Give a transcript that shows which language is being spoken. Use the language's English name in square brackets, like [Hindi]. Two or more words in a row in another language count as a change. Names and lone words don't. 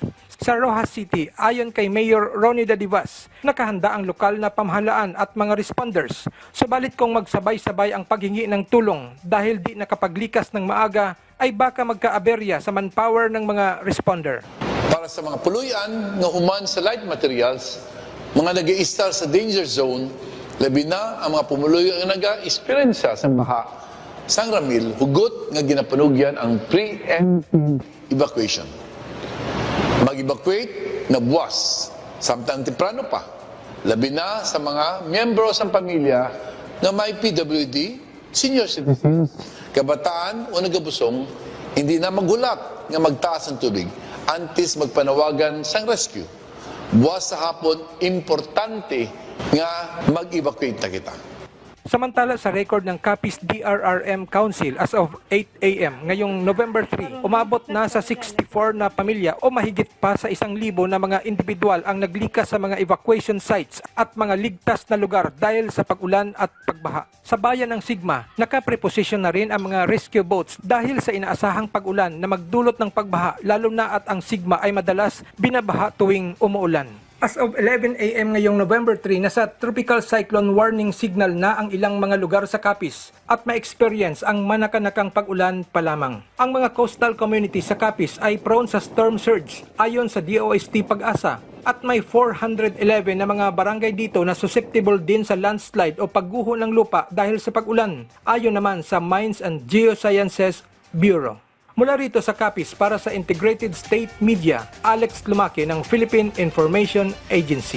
[Filipino] Sa Roxas City, ayon kay Mayor Ronnie Dadivas, nakahanda ang lokal na pamahalaan at mga responders. Subalit kung magsabay-sabay ang paghingi ng tulong dahil di nakapaglikas ng maaga, ay baka magkaaberya sa manpower ng mga responder. [Hiligaynon] Para sa mga puluyan na human sa [English] light materials, [Hiligaynon] mga nag-i-star sa [English] danger zone, [Hiligaynon] labi na ang mga pumuluyo ang nag-experience sa baha, sang ramil, hugot nga ginapanugyan ang [English] pre-emptive evacuation. [Hiligaynon] Mag-evacuate na buwas, samtang temprano pa, labi na sa mga miyembro sa pamilya na may PWD, [English] senior citizens, [Hiligaynon] kabataan o nagabusong, hindi na magulak nga magtaas ang tubig antes magpanawagan sang rescue. Buwas sa hapon, importante nga mag-evacuate na kita. [Filipino] Samantala sa record ng Capiz DRRM Council [English] as of 8 a.m. [Filipino] ngayong November 3, umabot na sa 64 na pamilya o mahigit pa sa 1,000 na mga individual ang naglikas sa mga evacuation sites at mga ligtas na lugar dahil sa pag-ulan at pagbaha. Sa bayan ng Sigma, nakapreposisyon na rin ang mga rescue boats dahil sa inaasahang pag-ulan na magdulot ng pagbaha lalo na at ang Sigma ay madalas binabaha tuwing umuulan. [English] As of 11 a.m. [Filipino] ngayong November 3, nasa [English] tropical cyclone warning signal [Filipino] na ang ilang mga lugar sa Capiz at ma-experience ang manakanakang pag-ulan pa lamang. Ang mga [English] coastal community [Filipino] sa Capiz ay prone sa [English] storm surge [Filipino] ayon sa DOST Pag-asa at may 411 na mga barangay dito na susceptible din sa landslide o pagguho ng lupa dahil sa pag-ulan ayon naman sa Mines and Geosciences Bureau. Mula rito sa Capiz para sa Integrated State Media, Alex Lumaque ng Philippine Information Agency.